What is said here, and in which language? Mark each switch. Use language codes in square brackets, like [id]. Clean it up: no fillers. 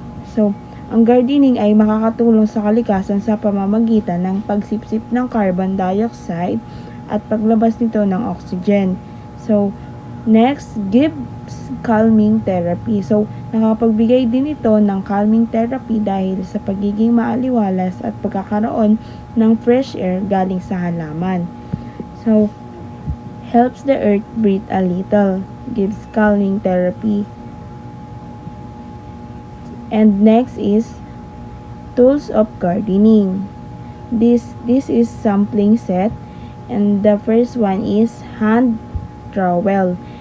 [tl] So, ang gardening ay makakatulong sa kalikasan sa pamamagitan ng pagsipsip ng carbon dioxide at paglabas nito ng oxygen. [en] So, next, gives calming therapy. [tl] So, nakapagbigay din ito ng calming therapy dahil sa pagiging maaliwalas at pagkakaroon ng fresh air galing sa halaman. [en] So, helps the earth breathe a little, gives calming therapy. And next is tools of gardening. This is sampling set, and the first one is hand trowel.